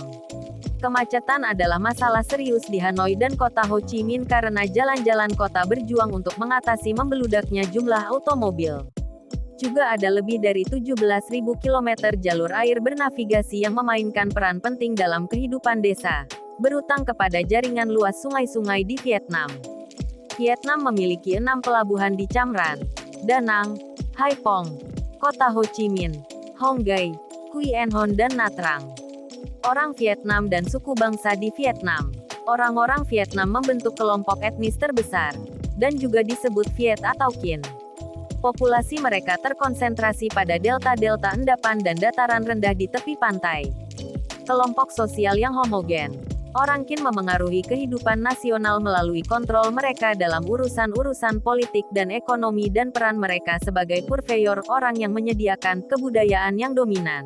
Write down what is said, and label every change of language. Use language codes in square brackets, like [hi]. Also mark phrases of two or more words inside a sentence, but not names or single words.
[id] Kemacetan adalah masalah serius di Hanoi dan kota Ho Chi Minh karena jalan-jalan kota berjuang untuk mengatasi membeludaknya jumlah automobil. Juga ada lebih dari 17.000 km jalur air bernavigasi yang memainkan peran penting dalam kehidupan desa, berutang kepada jaringan luas sungai-sungai di Vietnam. Vietnam memiliki 6 pelabuhan di Cam Ranh, Da Nang, Hai Phong, kota Ho Chi Minh, Hong Gai, Quyen Hon dan Nha Trang. Orang Vietnam dan suku bangsa di Vietnam. Orang-orang Vietnam membentuk kelompok etnis terbesar, dan juga disebut Viet atau Kin. Populasi mereka terkonsentrasi pada delta-delta endapan dan dataran rendah di tepi pantai. Kelompok sosial yang homogen. Orang Kin memengaruhi kehidupan nasional melalui kontrol mereka dalam urusan-urusan politik dan ekonomi dan peran mereka sebagai purveyor, orang yang menyediakan kebudayaan yang dominan.